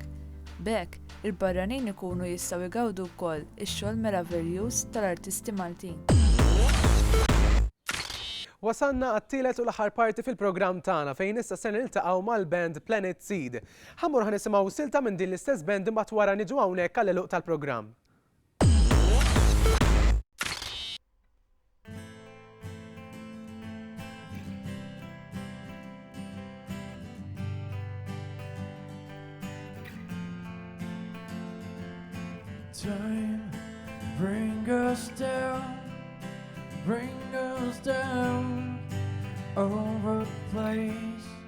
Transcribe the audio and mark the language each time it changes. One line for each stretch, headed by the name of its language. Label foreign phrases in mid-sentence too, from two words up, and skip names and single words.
Maltese: B'hekk, il-barranin ikunu jistgħu jgawdu wkoll ix-xogħol meravigliuż tal-artisti Maltin. Wasanna għat-tielet u l-aħħar parti fil-programm tagħna fejn issa se niltaqgħu mal-band Planet Seed. Ħammur ħanisimgħu silta minn din l-istess band imbagħad wara niġu hawnhekk għall-eluq tal-programm.
English: Time, bring us down over the place.